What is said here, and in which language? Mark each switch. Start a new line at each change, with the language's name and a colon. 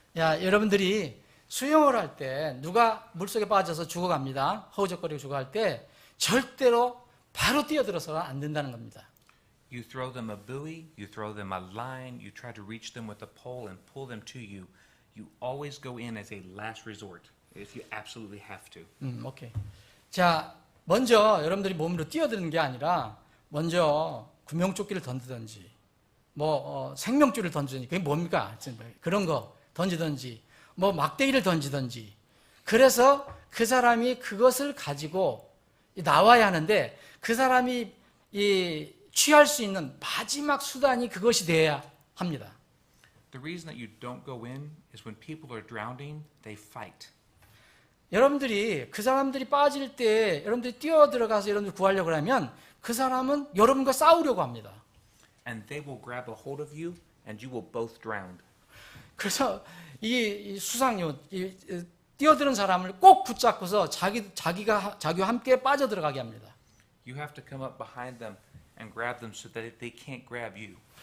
Korean: 여러분들이 수영을 할 때 누가 물속에 빠져서 죽어갑니다. 허우적거리고 죽어갈 때 절대로 바로 뛰어들어서는 안 된다는 겁니다.
English: You throw them a buoy, you throw them a line, you try to reach them with a pole and pull them to you. You always go in as a last resort if you absolutely have to. 오케이.
Korean: 자, 먼저 여러분들이 몸으로 뛰어드는 게 아니라 먼저 구명조끼를 던지든지 생명줄을 던지든지 그게 뭡니까? 그런 거 던지든지 막대기를 던지든지 그래서 그 사람이 그것을 가지고 나와야 하는데 그 사람이 취할 수 있는 마지막 수단이 그것이 돼야 합니다.
English: The reason that you don't go in is when people are drowning, they fight.
Korean: 여러분들이 그 사람들이 빠질 때 여러분들이 뛰어들어가서 여러분들 구하려고 하면 그 사람은 여러분과 싸우려고 합니다.
English: And they will grab a hold of you and you will both drown.
Korean: 그래서 이 수상요 뛰어드는 사람을 꼭 붙잡고서 자기와 함께 빠져들어가게 합니다.
English: You have to come up behind them and grab them so that they can't grab you.